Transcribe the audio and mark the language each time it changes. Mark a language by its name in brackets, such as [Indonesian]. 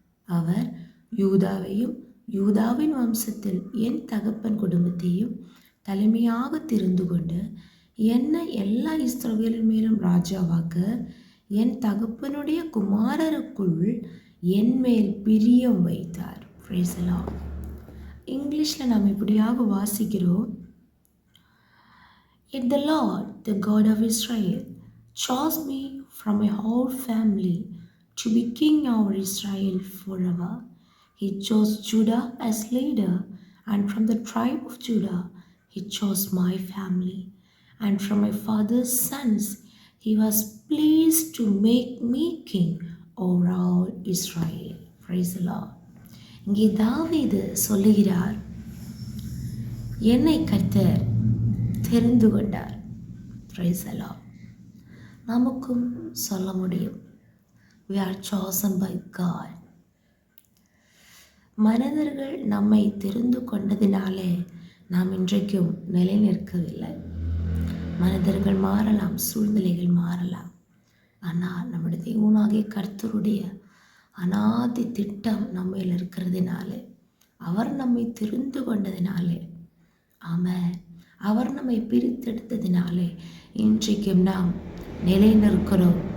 [Tamil] அவர் யூதாவையும் யூதாவின் வம்சத்தில் என் தகப்பன் குடும்பத்தையும் தலைமையாக தெரிந்து கொண்டு என்னை எல்லா இஸ்ரவேலின் மேலும் ராஜாவாக்க என் தகப்பனுடைய குமாரருக்குள் என் மேல் பிரியம் வைத்தார். [English] Praise the Lord. [Tamil] இங்கிலீஷில் நாம் இப்படியாக வாசிக்கிறோம். [English] Yet the Lord, the God of Israel, chose me from my whole family to be king over Israel forever. He chose Judah as leader, and from the tribe of Judah, He chose my family. And from my father's sons, He was pleased to make me king over all Israel. Praise the Lord. [Tamil] இங்கே தாவீது சொல்லுகிறார், என்னை கர்த்தர் தெரிந்து கொண்டார். [English] Praise the Lord. [Tamil] நமக்கும் சொல்ல முடியும், [English] we are chosen by God. [Tamil] மனிதர்கள் நம்மை தெரிந்து கொண்டதினாலே நாம் இன்றைக்கும் நிலை நிற்கவில்லை. மனிதர்கள் மாறலாம், சூழ்நிலைகள் மாறலாம். ஆனால் நம்முடைய தேவனாகிய கர்த்தருடைய அநாதி திட்டம் நம்மையில் இருக்கிறதுனாலே, அவர் நம்மை தெரிந்து கொண்டதினாலே, ஆமென், அவர் நம்மை பிரித்தெடுத்ததினாலே இன்றைக்கும் நாம் நிலை நிற்கிறோம்.